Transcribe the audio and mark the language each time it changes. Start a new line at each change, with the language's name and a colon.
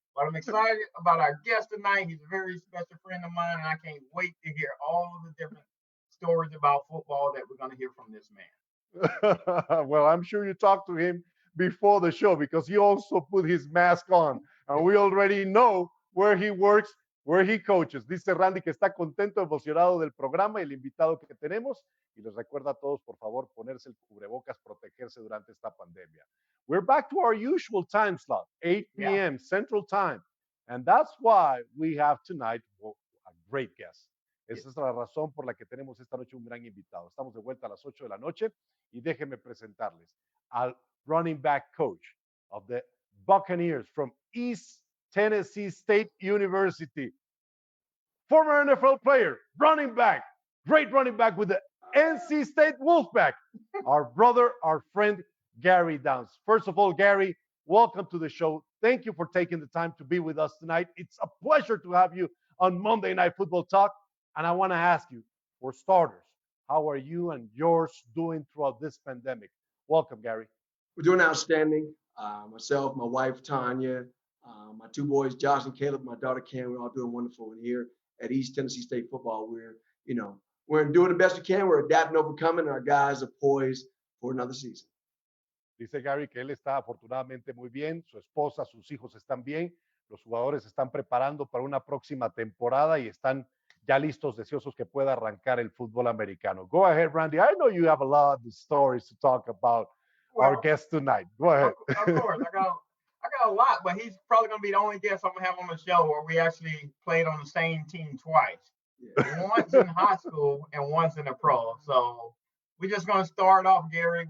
English: But I'm excited about our guest tonight. He's a very special friend of mine, and I can't wait to hear all the different stories about football that we're going to hear from this man. Well, I'm sure you talked to him before the show because he also put his mask on, and we already know where he works, where he coaches.
Spanish: Dice Randy que está contento, emocionado del programa y el invitado que tenemos. Y les recuerda a todos, por favor, ponerse el cubrebocas, protegerse durante esta pandemia.
English: We're back to our usual time slot, 8 p.m. Central Time. And that's why we have tonight a great guest.
Spanish: Esa es la razón por la que tenemos esta noche un gran invitado. Estamos de vuelta a las 8 de la noche y déjenme presentarles al
English: running back coach of the Buccaneers from East Tennessee State University. Former NFL player, running back, great running back with the NC State Wolfpack, our brother, our friend, Gary Downs. First of all, Gary, welcome to the show. Thank you for taking the time to be with us tonight. It's a pleasure to have you on Monday Night Football Talk. And I want to ask you, for starters, how are you and yours doing throughout this pandemic? Welcome, Gary. We're doing outstanding. Myself, my wife, Tanya, my two boys, Josh and Caleb, my daughter, Cam, we're all doing wonderful. And here at East Tennessee State Football, we're doing the best we can. We're adapting, overcoming, and our guys are poised for another season.
Spanish: Dice Gary que él está afortunadamente muy bien, su esposa, sus hijos están bien, los jugadores están preparando para una próxima temporada y están ya listos, deseosos que pueda arrancar el fútbol americano.
English: Go ahead, Randy. I know you have a lot of stories to talk about our guest tonight. Go ahead. Of course, I got a lot, but he's probably going to be the only guest I'm going to have on the show where we actually played on the same team twice. Yeah. Once in high school and once in the pro. So we're just going to start off, Gary.